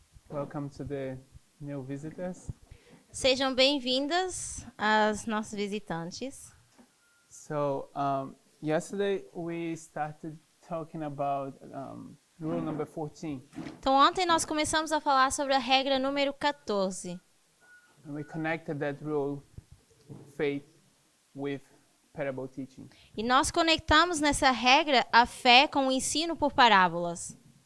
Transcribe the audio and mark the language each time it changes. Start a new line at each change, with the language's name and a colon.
English: Welcome to the new visitors.
Portuguese: Sejam bem-vindas às nossas visitantes.
English: So, yesterday we started talking about rule number 14,
Portuguese: Então, ontem nós começamos a falar sobre a regra número 14.
English: and we connected that rule, faith, with parable teaching.
Portuguese: E nós conectamos nessa regra a fé com o ensino por parábolas.